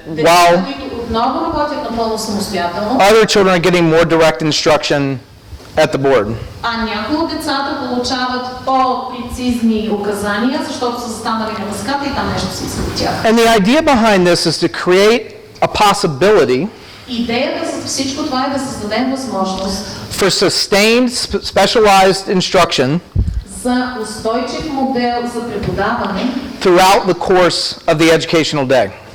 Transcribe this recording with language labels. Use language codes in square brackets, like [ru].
[bg] Деца, [en] while [bg] които отново работят напълно самостоятелно, [en] other children are getting more direct instruction at the board. [bg] а някои от децата получават по-прецизни указания, защото са застанали на дъската и там нещо се иска от тях. [en] And the idea behind this is to create a possibility [bg] Идеята за всичко това е да създадем възможност [en] for sustained specialized instruction [bg] за устойчив модел за преподаване [en] throughout the course of the educational day.